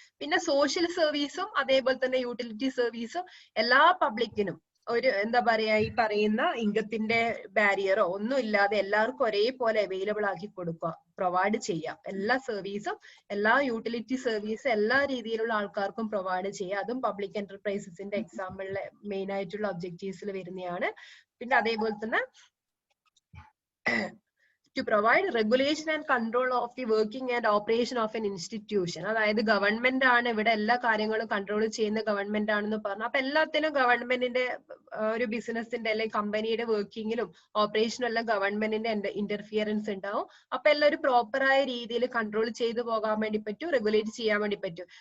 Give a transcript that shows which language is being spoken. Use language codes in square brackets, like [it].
[ml] പിന്നെ സോഷ്യൽ സർവീസും അതേപോലെ തന്നെ യൂട്ടിലിറ്റി സർവീസും എല്ലാ പബ്ലിക്കിനും ഒരു എന്താ പറയാ ഈ പറയുന്ന ഇൻകത്തിന്റെ ബാരിയറോ ഒന്നും ഇല്ലാതെ എല്ലാവർക്കും ഒരേപോലെ അവൈലബിൾ ആക്കി കൊടുക്കുക, പ്രൊവൈഡ് ചെയ്യാം. എല്ലാ സർവീസും, എല്ലാ യൂട്ടിലിറ്റി സർവീസ് എല്ലാ രീതിയിലുള്ള ആൾക്കാർക്കും പ്രൊവൈഡ് ചെയ്യുക. അതും പബ്ലിക് എന്റർപ്രൈസസിന്റെ എക്സാമ്പിളിലെ മെയിൻ ആയിട്ടുള്ള ഒബ്ജക്റ്റീവ്സിൽ വരുന്നതാണ്. പിന്നെ അതേപോലെ തന്നെ [en] to provide regulation and control of the working and operation of an institution. [ml] അതായത് ഗവൺമെന്റ് ആണ് ഇവിടെ എല്ലാ കാര്യങ്ങളും കൺട്രോൾ ചെയ്യുന്ന ഗവൺമെന്റ് ആണെന്ന് പറഞ്ഞു. അപ്പൊ എല്ലാത്തിനും ഗവൺമെന്റിന്റെ ഒരു ബിസിനസിന്റെ അല്ലെങ്കിൽ കമ്പനിയുടെ വർക്കിങ്ങിലും ഓപ്പറേഷനും എല്ലാം ഗവൺമെന്റിന്റെ ഇന്റർഫിയറൻസ് ഉണ്ടാവും. അപ്പൊ എല്ലാം ഒരു പ്രോപ്പറായ രീതിയിൽ കൺട്രോൾ ചെയ്തു പോകാൻ വേണ്ടി പറ്റും, റെഗുലേറ്റ് ചെയ്യാൻ വേണ്ടി പറ്റും.